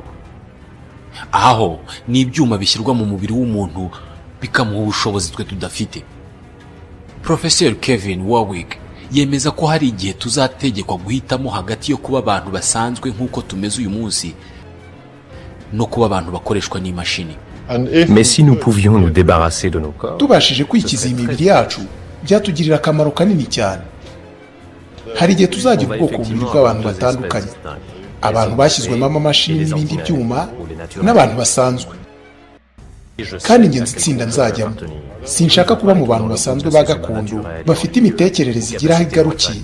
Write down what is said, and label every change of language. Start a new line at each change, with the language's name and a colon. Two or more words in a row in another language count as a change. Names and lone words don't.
Kinyarwanda: Aho ni ibyuma bishyirwa mu mubiri w'umuntu bikamuha ubushobozi twe tudafite. Professor Kevin Warwick yemeza ko hari igihe tuzategekwa guhitamo hagati yo kuba abantu basanzwe nk'uko tumeze uyu munsi no kuba abantu bakoreshwa n'imashini.
French: Mais si nous pouvions nous débarrasser de nos corps,
Kinyarwanda: Tubashije kwikiza imibiri yacu byatugirira akamaro kanini cyane. Hari igihe tuzagira ubwoko bubiri bw'abantu batandukanye, abantu bashyizwemo amamashini n'ibindi byuma n'abantu basanzwe. Kandi njye nzitsinda nzajyamo. Sinshaka kuba mu bantu basanzwe ba gakondo bafite imitekerereze igira aho igarukiye.